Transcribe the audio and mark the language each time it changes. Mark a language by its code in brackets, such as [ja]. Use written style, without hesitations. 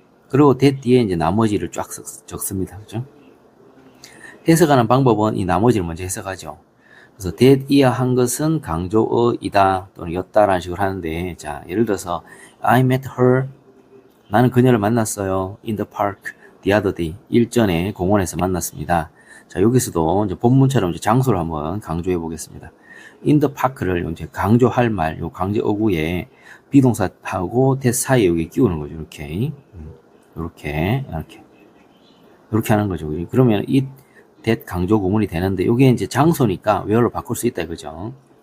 [ko] 그리고 that 뒤에 이제 나머지를 쫙 적습니다. 그죠? 해석하는 방법은 이 나머지를 먼저 해석하죠. 그래서 that 이하 한 것은 강조어이다 또는 였다라는 식으로 하는데, 자, 예를 들어서 [en] I met her, [ko] 나는 그녀를 만났어요. [en] in the park the other day, [ko] 일전에 공원에서 만났습니다. 자, 여기서도 이제 본문처럼 이제 장소를 한번 강조해 보겠습니다. [en] in the park [ko] 를 이제 강조할 말, 요 강조 어구에 비동사하고 that 사이에 여기 끼우는 거죠. 이렇게 하는 거죠. 그러면 이 that 강조 구문이 되는데, 이게 이제 장소니까 where로 바꿀 수 있다 이거죠.